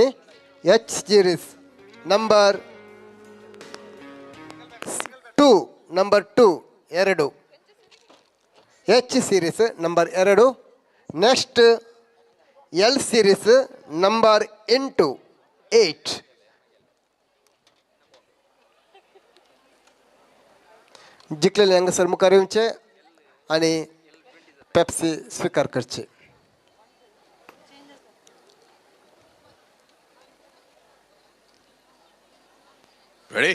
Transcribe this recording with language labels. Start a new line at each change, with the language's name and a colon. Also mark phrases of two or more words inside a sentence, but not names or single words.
English: H series number 2 2 H series number 2. next L series number 8.
Konkani: जिंकलेले हांगासर मुखार येवचे आनी पेप्सी स्वीकार करची.
English: Ready?